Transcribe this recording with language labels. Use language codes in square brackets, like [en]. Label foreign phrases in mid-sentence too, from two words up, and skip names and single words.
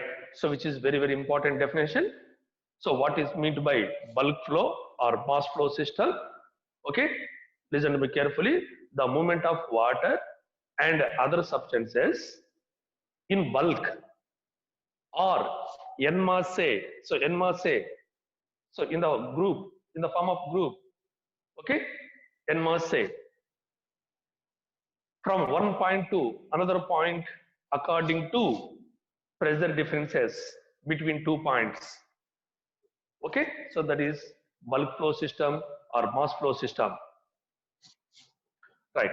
[en] So which is very important definition. So what is meant by bulk flow or mass flow system? Okay, listen to me carefully. The movement of water and other substances in bulk or en masse. So en masse. So in the group, in the form of group. Okay, en masse from one point to another point according to pressure differences between 2 points. Okay, so that is bulk flow system or mass flow system, right?